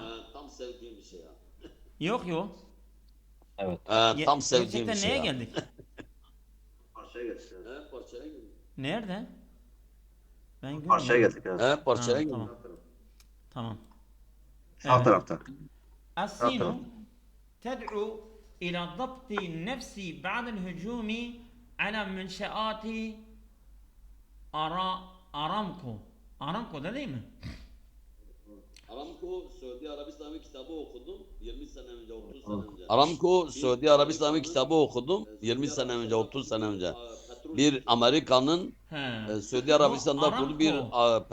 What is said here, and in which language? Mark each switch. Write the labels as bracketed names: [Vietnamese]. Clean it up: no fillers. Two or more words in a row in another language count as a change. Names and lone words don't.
[Turkish] Tam sevdiğim bir şey ya. Yok yok. Evet. Tam sevdiğim bir Gerçekten şey neye ya. geldik? Parçaya girdim. Nerede? Ben Parçaya görmedim. geldik. Evet. Parçaya Ha, girdim. tamam. Tamam. Sağ Evet. tarafta. [Arabic] السين [Turkish] taraf. [Arabic] تدعو إلى ضبط النفس بعد الهجوم على منشآت أرامكو. [Turkish] Aramco da değil mi? Aramco Suudi Arabistan'ı kitabı okudum 20 sene önce 30 sene önce. Aramco Suudi Arabistan'ı kitabı okudum 20 sene önce 30 sene önce. Bir Amerika'nın He. Suudi Arabistan'da Bu kurduğu bir Aramco,